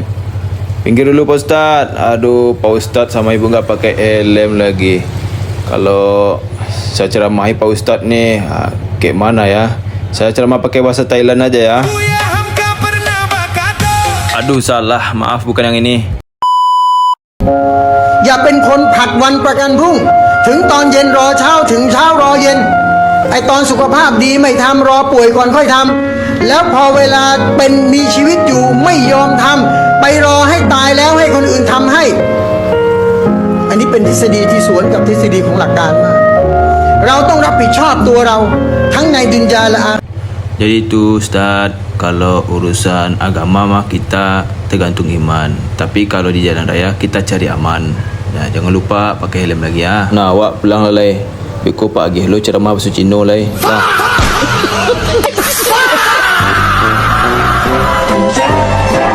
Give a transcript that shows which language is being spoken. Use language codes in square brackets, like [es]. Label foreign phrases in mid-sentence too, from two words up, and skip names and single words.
[id] Pinggir dulu Pak Ustadz. Aduh, Pak Ustadz sama ibu nggak pakai helm lagi. Kalau saya ceramahi Pak Ustadz nih, kayak mana ya? Saya ceramah pakai bahasa Thailand aja ya. Aduh, salah. Maaf, bukan yang ini. [th] อย่าเป็นคนผัดวันประกันพรุ่งถึงตอนเย็นรอเช้าถึงเช้ารอเย็นไอตอนสุขภาพดีไม่ทำรอป่วยก่อนค่อยทำแล้วพอเวลาเป็นมีชีวิตอยู่ไม่ยอมทำไปรอให้ตายแล้วให้คนอื่นทำให้อันนี้เป็นทฤษฎีที่สวนกับทฤษฎีของหลักการมากเราต้องรับผิดชอบตัวเราทั้งในดุนยาและอา [id] Jadi itu Ustaz, kalau urusan agama mah kita tergantung iman. Tapi kalau di jalan raya kita cari aman. Ya, jangan lupa pakai helm lagi ya. [ms] Nah, awak pulang lah leh. Biko pagi lo ceramah bahasa Cina leh. Dah.